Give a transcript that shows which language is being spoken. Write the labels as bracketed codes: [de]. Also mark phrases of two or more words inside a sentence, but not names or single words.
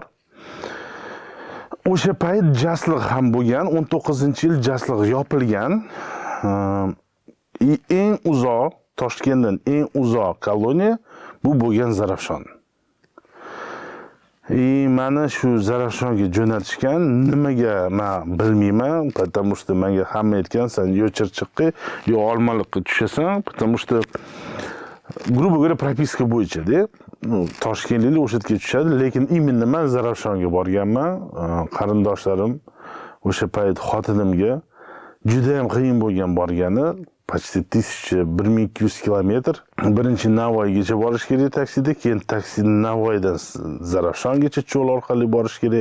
[uz] O'sha payt jasliq ham bo'lgan, 19-yil jasliq yopilgan. Eng uzoq, Toshkentdan eng uzoq koloniya bu bo'lgan Zarafshon. Meni shu Zarafshonga jo'natishgan, nimaga men bilmayman, [ru] потому что [uz] menga hamma aytgan, sen yo Chirchiqqa, yo Olmaliqqa tushasan, [ru] потому что грубо говоря, [uz] propiska bo'yicha-da. Toshkentliklar o'sha yerga tushadi, lekin именно men Zarafshonga borganman. Qarindoshlarim o'sha payt xotinimga juda ham qiyin bo'lgan borgani, почти 1200 kilometr. Birinchi Navoiygacha borish kerak taksida, keyin taksi Navoiydan Zarafshongacha cho'l orqali borish kerak.